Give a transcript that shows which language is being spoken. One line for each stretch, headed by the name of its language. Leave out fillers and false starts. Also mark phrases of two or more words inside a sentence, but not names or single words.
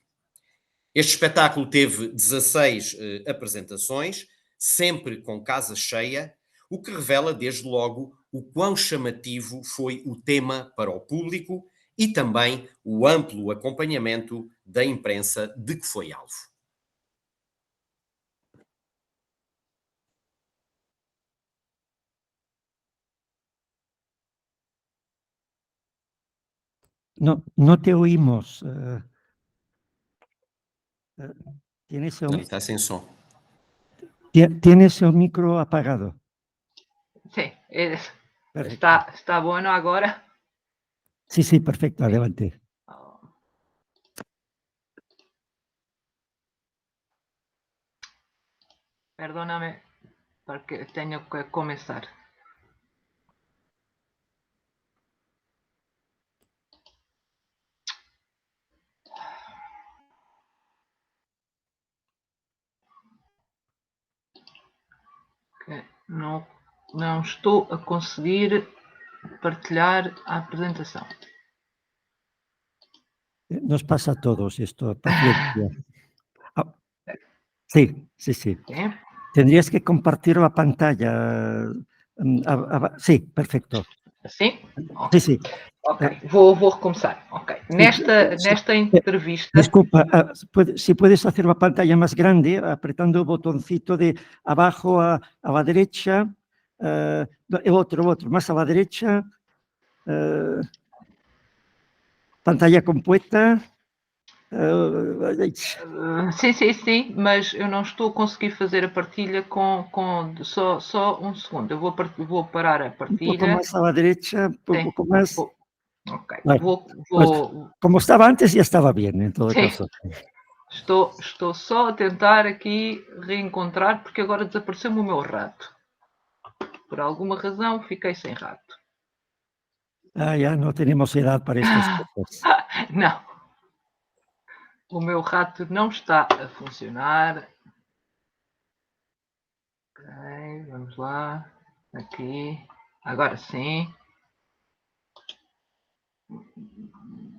Portuguese: Este espetáculo teve 16 apresentações, sempre com casa cheia, o que revela desde logo o quão chamativo foi o tema para o público e também o amplo acompanhamento da imprensa de que foi alvo.
Spanish: No te oímos. ¿Tienes
Portuguese: Está sem som.
Spanish: Tienes el micro apagado. Sí, está bueno ahora. Sí, sí, perfecto, adelante. Perdóname, porque tengo que comenzar.
Portuguese: Não estou a conseguir partilhar a apresentação.
Spanish: Nos pasa a todos esto, paciencia. Sí, sí, sí. ¿Sí? Tendrías que compartir la pantalla. Sí, perfecto.
Portuguese: Sim?
Spanish: Sí, sí.
Portuguese: Ok, vou recomeçar. Ok. Nesta entrevista...
Spanish: Disculpa, si puedes hacer la pantalla más grande, apretando el botoncito de abajo a la derecha, el otro, más a la derecha, pantalla completa.
Portuguese: Sim, mas eu não estou a conseguir fazer a partilha só um segundo. Eu vou parar a partilha.
Spanish: Un poco más a la derecha, un poco más. Ok. Bueno, pues, como estaba antes, ya estaba bien, en todo caso.
Portuguese: Estou só a tentar aqui reencontrar, porque agora desapareceu-me o meu rato. Por alguma razão, fiquei sem rato.
Spanish: Ya no tenemos edad para estas cosas.
Portuguese: Não. O meu rato não está a funcionar. Ok, vamos lá. Aqui. Agora sim.